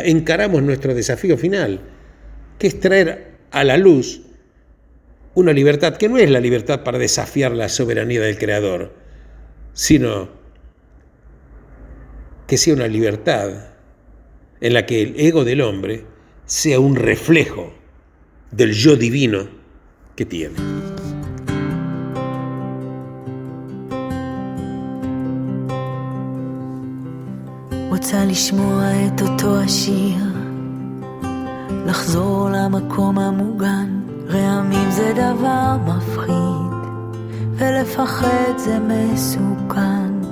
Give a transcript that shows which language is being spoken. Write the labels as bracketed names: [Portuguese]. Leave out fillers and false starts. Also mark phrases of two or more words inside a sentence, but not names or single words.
[Spanish] Encaramos nuestro desafío final, que es traer a la luz una libertad que no es la libertad para desafiar la soberanía del Creador, sino que sea una libertad en la que el ego del hombre sea un reflejo del yo divino que tiene. [Hebrew] רוצה לשמוע את אותו השיר, לחזור למקום המוגן. רעמים זה דבר מפחיד, ולפחד זה מסוכן.